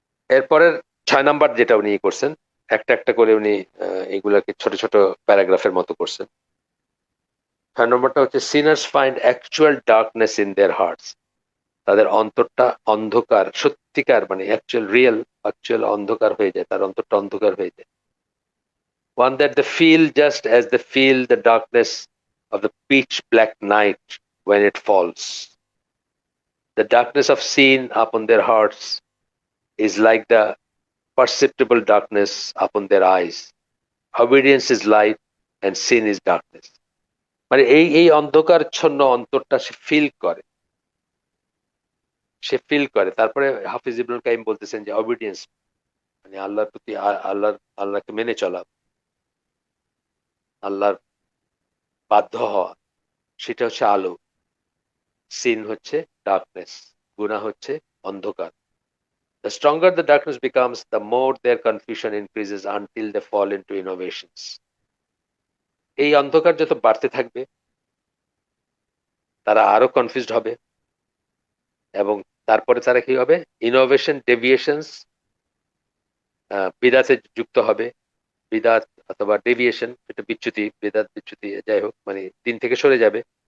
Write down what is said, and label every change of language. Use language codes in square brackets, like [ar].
[bn] এরপরের 6 নাম্বার যেটা উনি করছেন, একটা একটা করে উনি এগুলাকে ছোট ছোট প্যারাগ্রাফের মতো করছেন। 6 নম্বরটা হচ্ছে, [en] sinners find actual darkness in their hearts, [bn] তাদের অন্তরটা অন্ধকার, সত্যিকার মানে অ্যাকচুয়াল অন্ধকার হয়ে যায়, তার অন্তরটা অন্ধকার হয়ে যায়। [en] One that they feel just as they feel the darkness of the pitch black night when it falls. The darkness of sin upon their hearts is like the perceptible darkness upon their eyes. Obedience is light and sin is darkness. [bn] মানে এই অন্ধকারচ্ছন্ন অন্তরটা সে feel করে তারপরে হাফিজ ইবনুল কাইম বলতেছেন যে obedience মানে আল্লাহর প্রতি আল্লাহকে মেনে চলা, আল্লাহর বাধ্য হওয়া, সেটা হচ্ছে আলো, সিন হচ্ছে ডার্কনেস, গুনাহ হচ্ছে অন্ধকার। [en] The stronger the darkness becomes, the more their confusion increases until they fall into innovations. [bn] এই অন্ধকার যত বাড়তে থাকবে তারা আরো কনফিউজড হবে, এবং তারপরে তারা কি হবে, ইনোভেশন, ডেভিয়েশনস, বিদাতে যুক্ত হবে। বিদাত অথবা ডেভিয়েশন, এটা বিচ্যুতি, বিদাত বিচ্যুতি, যাই হোক, মানে দিন থেকে সরে যাবে।